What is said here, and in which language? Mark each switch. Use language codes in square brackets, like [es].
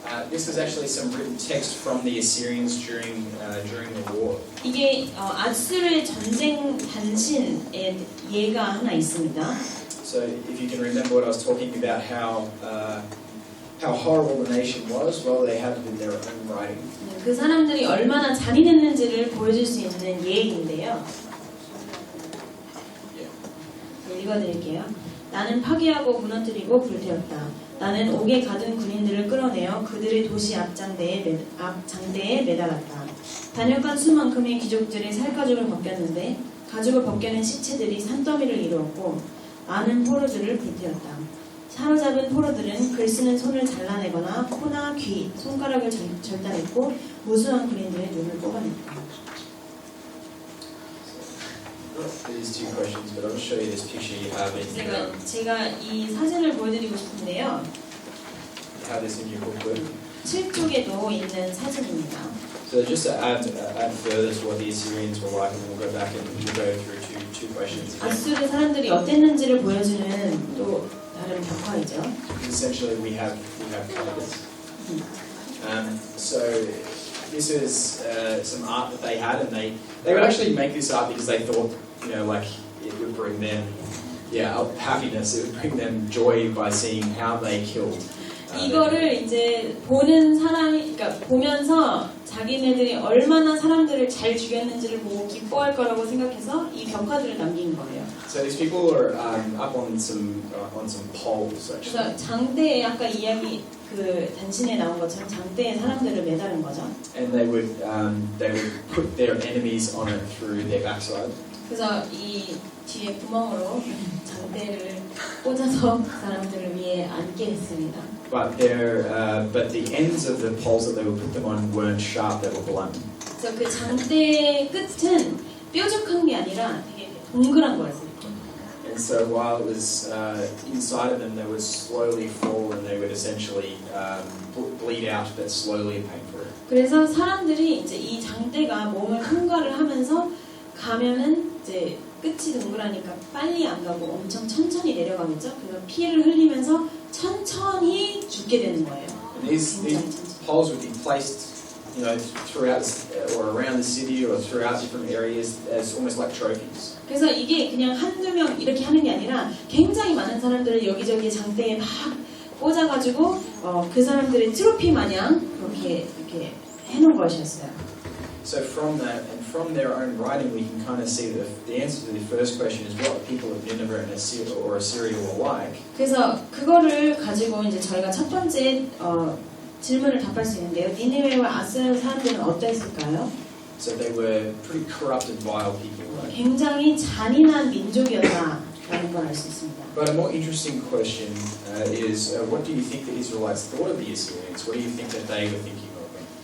[en] This is actually some written text from the Assyrians during the war. [ko] 이게 아수르의 전쟁 단신의 예가 하나 있습니다. [en] So if you can remember what I was talking about, how horrible the nation was, well, they had it in their own writing. [ko] 그 사람들이 얼마나 잔인했는지를 보여줄 수 있는 예인데요. 읽어드릴게요. 나는 파괴하고 무너뜨리고 불태웠다. 나는 옥에 가둔 군인들을 끌어내어 그들의 도시 앞장대에 매달았다. 단역간 수만큼의 귀족들이 살가죽을 벗겼는데 가죽을 벗겨낸 시체들이 산더미를 이루었고 많은 포로들을 불태웠다. 사로잡은 포로들은 글 쓰는 손을 잘라내거나 코나 귀, 손가락을 절단했고 무수한 군인들의 눈을 뽑아냈다. [en] These two questions, but I'll show you this picture you have in your, [ko] 제가 이 사진을 보여드리고 싶은데요. [en] have this in your booklet. [ko] 7쪽에도 있는 사진입니다. [en] So just to add further to what the Assyrians were like, and we'll go back and we'll go through two questions again. [ko] 아수르 사람들이 어땠는지를 보여주는 또 다른 벽화이죠. [en] Essentially, we have covered this. So this is some art that they had, and they would actually make this art because they thought, like it would bring them, happiness. It would bring them joy by seeing how they killed. [ko] 이거를 이제 보는 사람이, 그러니까 보면서 자기네들이 얼마나 사람들을 잘 죽였는지를 보고 기뻐할 거라고 생각해서 이 벽화들을 남긴 거예요. [en] So these people are up on some poles actually. [ko] 그래서 장대에 아까 이야기 그 단신에 나온 것처럼 장대에 사람들을 매다른 거죠. [en] And they would put their enemies on it through their backside. [ko] 그래서 이 뒤에 구멍으로 장대를 꽂아서 사람들을 위해 앉게 했습니다. [en] But the ends of the poles that they would put them on weren't sharp; they were blunt. [ko] 그래서 그 장대의 끝은 뾰족한 게 아니라 되게 동그란 거였어요. [en] And so while it was inside of them, they would slowly fall, and they would essentially bleed out, but slowly and painfully. [ko] 그래서 사람들이 이제 이 장대가 몸을 통과를 하면서 가면은 이제 끝이 동그라니까 빨리 안 가고 엄청 천천히 내려가겠죠. 그래서 피를 흘리면서 천천히 죽게 되는 거예요. [en] And these poles would be placed, throughout or around the city or throughout different areas as almost like trophies. [ko] 그래서 이게 그냥 한두 명 이렇게 하는 게 아니라 굉장히 많은 사람들을 여기저기 장대에 막 꽂아가지고 그 사람들의 트로피 마냥 그렇게 이렇게 해놓은 것이었어요. [en] So from that and from their own writing, we can kind of see that the answer to the first question is what the people of Nineveh and Assyria were like. [ko] 그래서 그거를 가지고 이제 저희가 첫 번째 질문을 답할 수 있는데요. 니느웨와 아스르 사람들은 어땠을까요? [en] So they were pretty corrupted, vile people, right? [ko] 굉장히 잔인한 민족이었다라는 걸 알 수 있습니다. [en] But a more interesting question is, what do you think the Israelites thought of the Assyrians? What do you think that they were thinking of them?